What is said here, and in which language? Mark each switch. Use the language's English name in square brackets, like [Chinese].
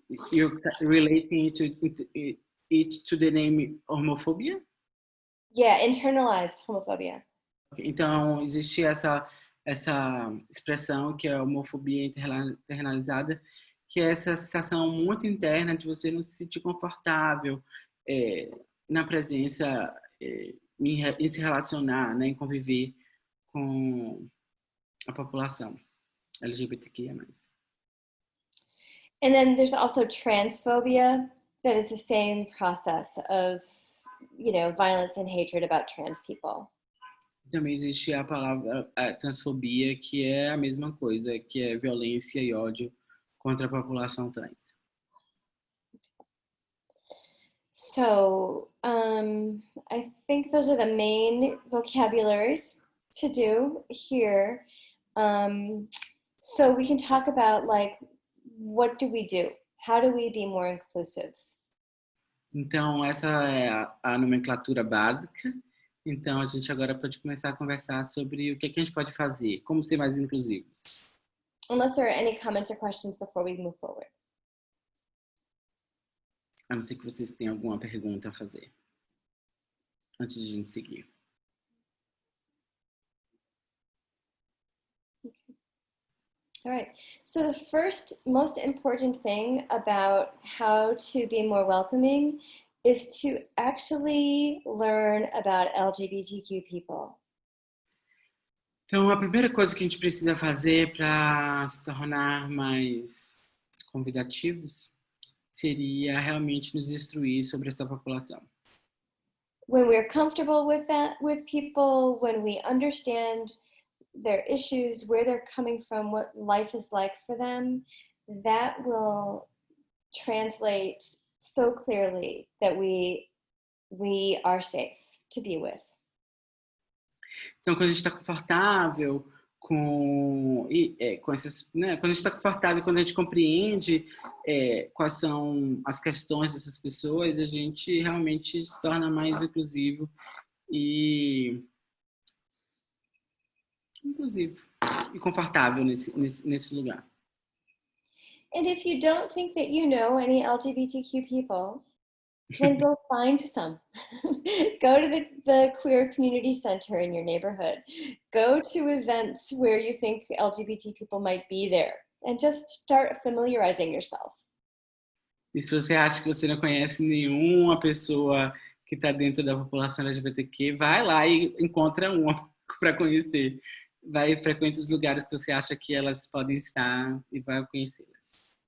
[English] You're relating it to the name homophobia? Yeah, internalized homophobia. [Portuguese] Então, existe essa expressão que é a homofobia internalizada, que é essa sensação muito interna de você não se sentir confortável na presença, em se relacionar, né, em conviver com a população LGBTQIA+. [English] And then there's also transphobia, that is the same process of, you know, violence and hatred about trans people. [Portuguese] Também existe a palavra transfobia, que é a mesma coisa, que é violência e ódio contra a população trans. [English] So I think those are the main vocabularies to do here. So we can talk about like, what do we do? How do we be more inclusive? [Portuguese] Então, essa é a nomenclatura básica. Então, a gente agora pode começar a conversar sobre o que a gente pode fazer, como ser mais inclusivos. [English] Unless there are any comments or questions before we move forward. [Portuguese] A não ser que vocês tenham alguma pergunta a fazer antes de a gente seguir. [English] All right. So the first most important thing about how to be more welcoming is to actually learn about LGBTQ people. [Portuguese] Então, a primeira coisa que a gente precisa fazer para se tornar mais convidativos seria realmente nos instruir sobre essa população. [English] When we're comfortable with that, with people, when we understand their issues, where they're coming from, what life is like for them, that will translate so clearly that we are safe to be with. [Portuguese] Então, quando a gente está confortável com essas, né? Quando a gente está confortável, quando a gente compreende quais são as questões dessas pessoas, a gente realmente se torna mais inclusivo e confortável nesse lugar. [English] And if you don't think that you know any LGBTQ people, then go find some. Go to the queer community center in your neighborhood. Go to events where you think LGBT people might be there and just start familiarizing yourself. [Portuguese] E se você acha que você não conhece nenhuma pessoa que está dentro da população LGBTQ, vai lá e encontra uma para conhecer. Vai frequente os lugares que você acha que elas podem estar e vai conhecê-las.